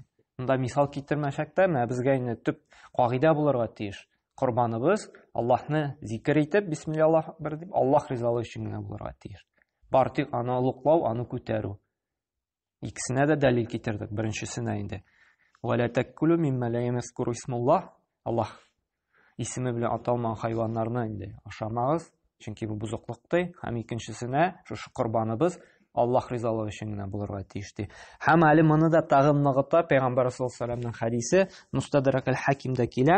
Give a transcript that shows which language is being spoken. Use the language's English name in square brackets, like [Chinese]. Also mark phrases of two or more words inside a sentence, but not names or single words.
[Tatar] Монда мисал китермәсәк тә, безгә инде төп кагыйдә булырга тиеш. Корбаныбыз Аллаһны зикр итеп, [Arabic] بسم الله الله أكبر [Tatar] дип, Аллаһ ризалыгы өчен генә булырга тиеш. Бары тик аны олуглау, аны күтәрү. Икесенә дә дәлил китердек. Беренчесенә инде [Arabic] "ولا تأكلوا مما لا يذكر اسم الله", [Tatar] Аллаһ исеме белән аталмаган хайваннарны инде ашамагыз, чөнки бу бузыклык. Һәм икенчесенә шушы корбаныбыз Аллаһ ризалыгы өчен генә булырга тиеш ди. Һәм әле моны да тагын ныгыта Пәйгамбәр [Arabic] صلى الله عليه وسلم [Tatar] хәдисе Мустадрак аль-Хакимдә килә.